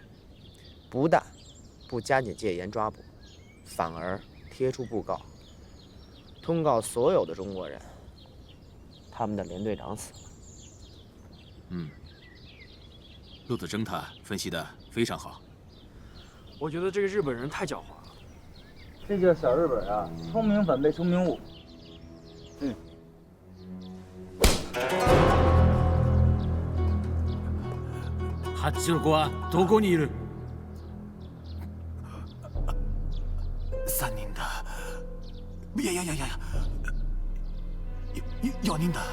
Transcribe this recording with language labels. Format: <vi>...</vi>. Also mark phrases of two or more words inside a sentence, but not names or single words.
<zh>不但不加紧戒严抓捕，反而贴出布告，通告所有的中国人，他们的连队长死了。陆子征他分析的非常好。我觉得这个日本人太狡猾了。这叫小日本啊，聪明反被聪明误。</zh> <ja>ハッチの子はどこにいる？3人だ。いや4人だ。</ja>